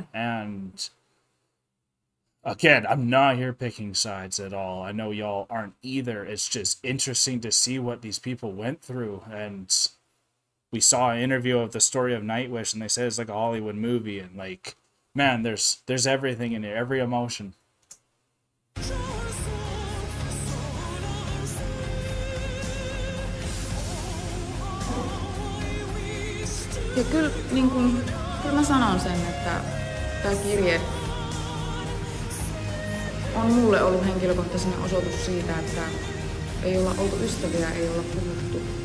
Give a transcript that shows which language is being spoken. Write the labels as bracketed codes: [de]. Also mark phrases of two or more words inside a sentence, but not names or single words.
[en] And again, I'm not here picking sides at all. I know y'all aren't either. It's just interesting to see what these people went through. And we saw an interview of the story of Nightwish, and they said it's like a Hollywood movie. And like, man, there's everything in it, every emotion. [fi] Ja kyllä, niin kun, kyllä mä sanon sen, että tämä kirje on mulle ollut henkilökohtainen osoitus siitä, että ei olla oltu ystäviä, ei olla puhuttu.